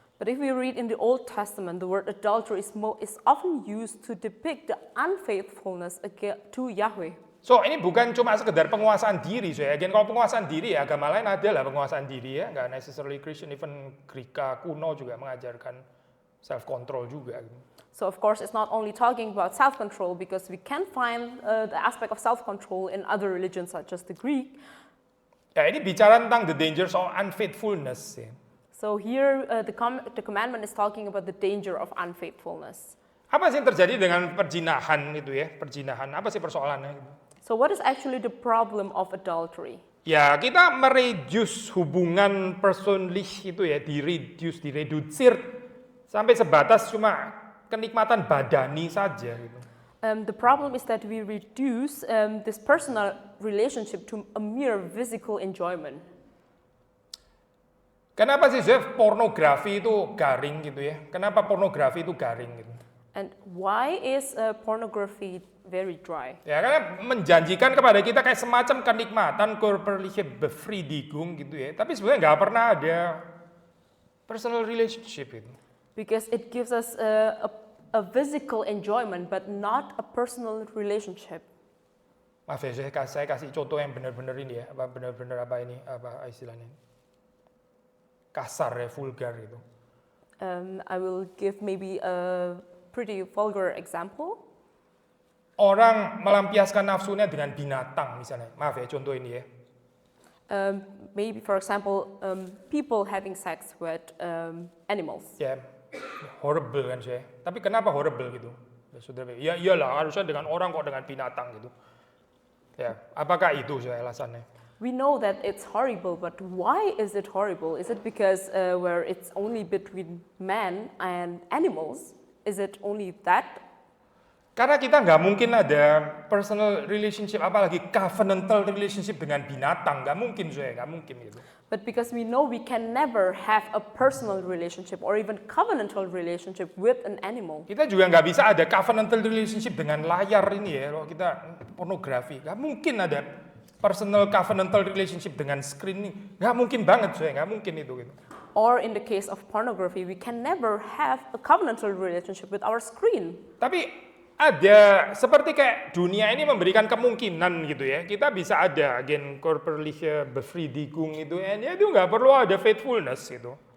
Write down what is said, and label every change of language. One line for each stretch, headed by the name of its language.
English: But if we read in the Old Testament, the word adultery is often used to depict the unfaithfulness to Yahweh.
Indonesian: So ini bukan cuma sekedar penguasaan diri, Again, kalau penguasaan diri ya agama lain ada lah penguasaan diri ya, nggak
English: necessarily Christian,
Indonesian: even Greka kuno juga mengajarkan self control juga.
English: So of course it's not only talking about self-control because we can find the aspect of self-control in other religions such as the Greek.
Indonesian: Ya ini bicara tentang
English: the dangers of unfaithfulness.
Indonesian: Ya.
English: So here the commandment is talking about the danger of unfaithfulness.
Indonesian: Apa sih yang terjadi dengan perjinahan itu ya? Perjinahan, apa sih persoalannya?
English: So what is actually the problem of adultery?
Indonesian: Ya kita mereduce hubungan personally itu ya, diredusir sampai sebatas cuma kenikmatan badani saja. Gitu.
English: The problem is that we reduce this personal relationship to a mere physical enjoyment.
Indonesian: Kenapa sih Jeff pornografi itu garing gitu ya? Kenapa pornografi itu garing gitu?
English: And why is pornography very dry?
Indonesian: Ya karena menjanjikan kepada kita kayak semacam kenikmatan
German: körperliche Befriedigung
Indonesian: gitu ya. Tapi sebenarnya nggak pernah ada personal relationship itu.
English: Because it gives us a physical enjoyment but not a personal relationship.
Indonesian: Maaf ya, saya kasih contoh yang benar-benar ini ya, benar-benar apa istilahnya? Kasar ya, vulgar gitu.
English: I will give maybe a pretty vulgar example.
Indonesian: Orang melampiaskan nafsunya dengan binatang misalnya. Maaf ya, contoh ini ya.
English: Maybe for example, people having sex with animals.
Indonesian: Ya, horrible kan saya. Tapi kenapa horrible gitu? Saudara, ya iyalah harusnya dengan orang kok dengan binatang gitu. Ya, apakah itu saya alasannya?
English: We know that it's horrible, but why is it horrible? Is it because where it's only between man and animals? Is it only that?
Indonesian: Karena kita nggak mungkin ada personal relationship, apalagi covenantal relationship dengan binatang, nggak mungkin nggak mungkin gitu.
English: But because we know we can never have a personal relationship or even covenantal relationship with an animal.
Indonesian: Kita juga nggak bisa ada covenantal relationship dengan layar ini ya, kalau kita pornografi, nggak mungkin ada personal covenantal relationship dengan screen ini, nggak mungkin banget nggak mungkin itu gitu.
English: Or in the case of pornography, we can never have a covenantal relationship with our screen.
Indonesian: Tapi ada seperti kayak dunia ini memberikan kemungkinan gitu ya, kita bisa ada
German: körperliche Befriedigung
Indonesian: itu, ya itu nggak perlu ada faithfulness gitu.